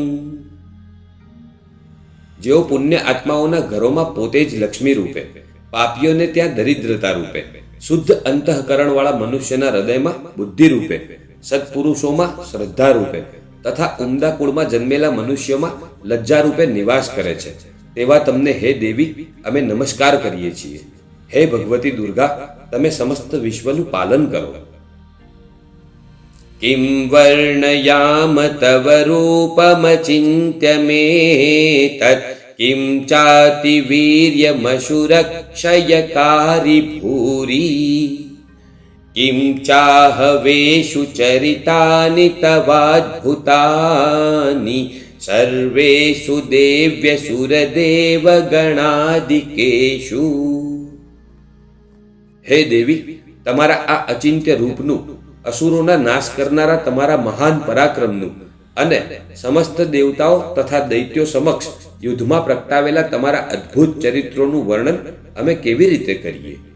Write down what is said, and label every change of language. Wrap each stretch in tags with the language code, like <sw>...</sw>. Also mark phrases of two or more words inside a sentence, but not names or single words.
<gu>જેઓ પુણ્ય આત્માઓના ઘરોમાં પોતે જ લક્ષ્મી રૂપે, પાપીઓને ત્યાં દરિદ્રતા રૂપે, શુદ્ધ અંતઃકરણવાળા મનુષ્યના હૃદયમાં બુદ્ધિ રૂપે, સત્પુરુષોમાં શ્રદ્ધા રૂપે તથા ઉમદા કુળમાં જન્મેલા મનુષ્યોમાં લજ્જા રૂપે નિવાસ કરે છે તેવા તમને હે દેવી અમે નમસ્કાર કરીએ છીએ। હે ભગવતી દુર્ગા, તમે સમસ્ત વિશ્વનું પાલન કરો।</gu> <sa>किं वर्णयाम तव रूपमचिन्त्य मे तत् किं चाति वीर्यमशुरक्षयकारि भूरि किं चाहवेषु चरितानि तवाद्भुतानि सर्वेषु देव्यसुरदेवगणादिकेषु।</sa> <gu>હે દેવી, તમારા આ અચિંત્ય રૂપનું, અસુરોના નાશ કરનારા તમારા મહાન પરાક્રમનું અને સમસ્ત દેવતાઓ તથા દૈત્યો સમક્ષ યુદ્ધમાં પ્રગટાવેલા તમારા અદ્ભુત ચરિત્રોનું વર્ણન અમે કેવી રીતે કરીએ?</gu>